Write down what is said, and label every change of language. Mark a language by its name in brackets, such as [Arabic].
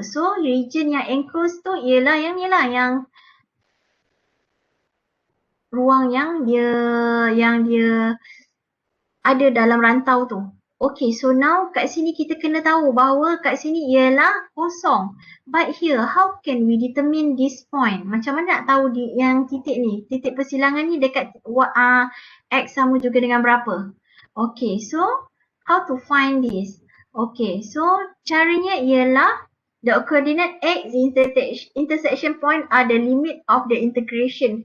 [Malay] So region yang enclosed tu ialah yang ni lah, yang ruang yang dia ada dalam rantau tu. Okay, so now kat sini kita kena tahu bahawa kat sini ialah kosong. [English] But here, how can we determine this point? [Malay] Macam mana nak tahu yang titik ni? Titik persilangan ni dekat x sama juga dengan berapa? [English] Okay, so how to find this? Okay, so [Malay] caranya ialah [English] the coordinate x intersection point are the limit of the integration.